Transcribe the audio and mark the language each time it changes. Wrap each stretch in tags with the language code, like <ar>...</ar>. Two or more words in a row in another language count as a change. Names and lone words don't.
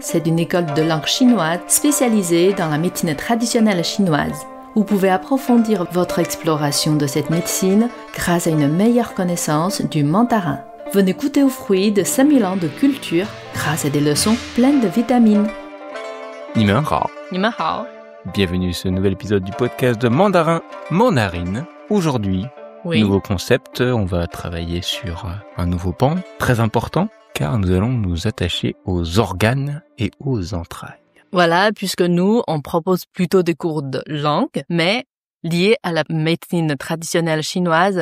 <fr>C'est une école de langue chinoise spécialisée dans la médecine traditionnelle chinoise. Vous pouvez approfondir votre exploration de cette médecine grâce à une meilleure connaissance du mandarin. Venez goûter aux fruits de 5000 ans de culture grâce à des leçons pleines de vitamines.</fr> <zh>你们好，你们好.</zh> <fr>bienvenue sur ce nouvel épisode du podcast de Mandarin Mandarine. Aujourd'hui, Oui. nouveau concept, on va travailler sur un nouveau pan très important car nous allons nous attacher aux organes et aux entrailles. Voilà, puisque nous, on propose plutôt des cours de langue, mais liés à la médecine traditionnelle chinoise.</fr>